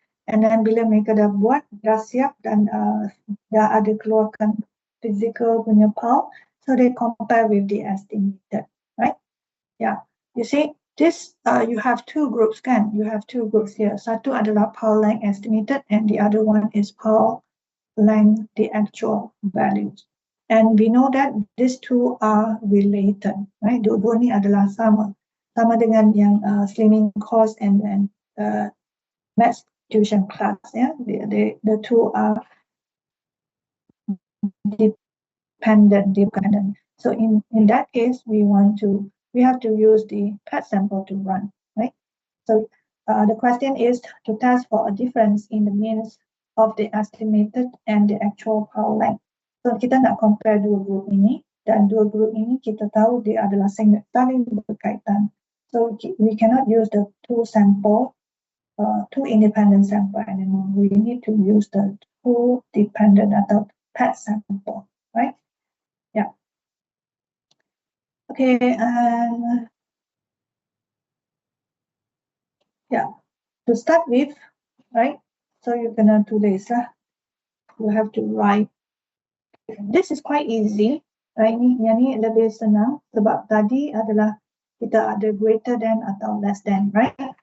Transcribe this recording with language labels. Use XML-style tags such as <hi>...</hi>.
<en>And then</en> <ms>bila mereka dah buat, dah siap dan dah ada keluarkan physical punya PAL,</ms> <en>so they compare with the estimated, right? Yeah, you see, this you have two groups, kan? You have two groups here.</en> <ms>Satu adalah</ms> <en>PAL length estimated, and the other one is PAL length, the actual values. And we know that these two are related, right?</en> <ms>Dua-dua ni adalah sama dengan yang slimming cost and then maths tuition class.</ms> <en>Yeah, the two are dependent. So in that case, we have to use the PET sample to run, right? So the question is to test for a difference in the means of the estimated and the actual power line.</en> <ms>So kita nak compare dua group ini, dan dua group ini kita tahu dia adalah sangat saling berkaitan.</ms> <en>So we cannot use the two independent sample anymore. We need to use the two dependent</en> <ms>atau</ms> <en>PET sample, right? Yeah. Okay, and yeah, to start with, right? So you're gonna</en> <ms>tulis lah.</ms> <en>You have to write. This is quite easy, right?</en> <ms>Yang ni lebih senang sebab tadi adalah kita ada greater than atau less than, right?</ms>